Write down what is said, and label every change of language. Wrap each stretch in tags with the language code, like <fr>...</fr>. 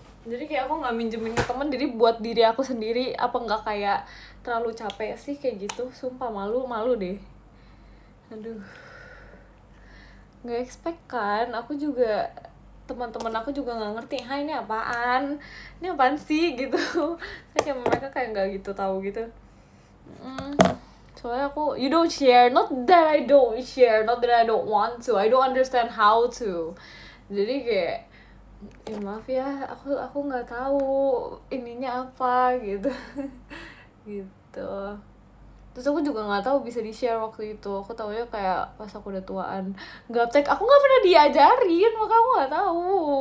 <id>Jadi kayak aku nggak minjemin ke temen, jadi buat diri aku sendiri. Apa nggak kayak terlalu capek sih kayak gitu? Sumpah malu deh. Aduh, nggak expect kan? Aku juga, teman-teman aku juga nggak ngerti, ini apaan sih gitu. Saya kayak mereka kayak nggak gitu tahu gitu. Soalnya aku,</id> <en>you don't share, not that I don't share, not that I don't want to, I don't understand how to.</en> <id>Jadi kayak, ya maaf ya, aku nggak tahu ininya apa gitu. Gitu. Terus aku juga nggak tahu bisa di share waktu itu. Aku taunya kayak pas aku udah tuaan. Gaptek aku nggak pernah diajarin, maka aku nggak tahu.</id>